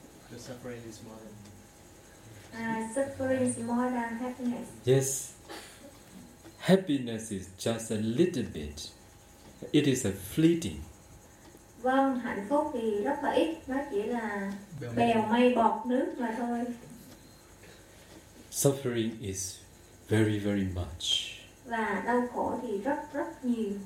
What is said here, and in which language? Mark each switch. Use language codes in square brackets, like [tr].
[en] the suffering is more than. Suffering is more than happiness. Yes. Happiness is just a little bit. It is a fleeting. [vi] Vâng, hạnh phúc thì rất là ít. Nó chỉ là bèo mây bọt nước mà thôi. [en] Suffering is very, very much. [vi] Và đau khổ thì rất, rất nhiều.